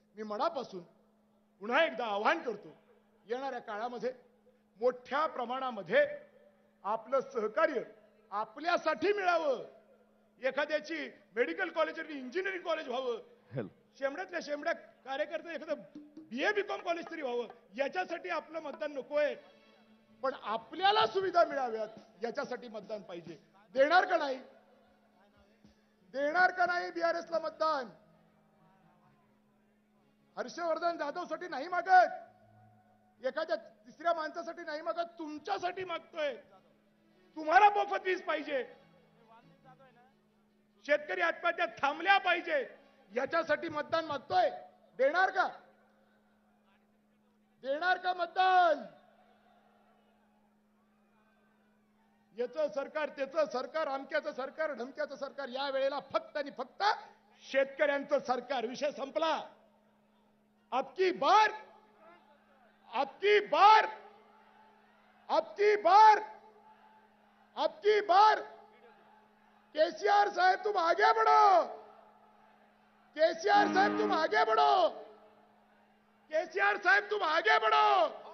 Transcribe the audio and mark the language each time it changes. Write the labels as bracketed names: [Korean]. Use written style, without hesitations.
[Marathi] मी मनापासून पुन्हा एकदा आवाहन करतो, येणाऱ्या काळामध्ये मोठ्या प्रमाणामध्ये आपलं सहकार्य आपल्यासाठी मिळावं. एखाद्याची मेडिकल कॉलेज आणि इंजिनिअरिंग कॉलेज व्हावं, शेमड्यातल्या शेमड्या कार्यकर्ते एखादं BA BCom कॉलेज तरी व्हावं, याच्यासाठी आपलं मतदान नकोय. पण आपल्याला सुविधा मिळाव्यात याच्यासाठी मतदान पाहिजे. देणार का नाही? देणार का नाही BRS ला मतदान? हर्षवर्धन जाधवसाठी नाही मागत, एखाद्या तिसऱ्या माणसासाठी नाही मागत, तुमच्यासाठी मागतोय तुम्हाला मोफत वीज पाहिजे, शेतकरी आत्महत्या थांबल्या पाहिजे, याच्यासाठी मतदान मागतोय. देणार का? देणार का मतदान? याचं सरकार, त्याचं सरकार, अमक्याचं सरकार, ढमक्याचं सरकार, या वेळेला फक्त आणि फक्त शेतकऱ्यांचं सरकार. विषय संपला. [Hindi] अबकी बार, अबकी बार, अबकी बार, अबकी बार केसीआर साहब तुम आगे बढ़ो, केसीआर साहब तुम आगे बढ़ो, केसीआर साहब तुम आगे बढ़ो.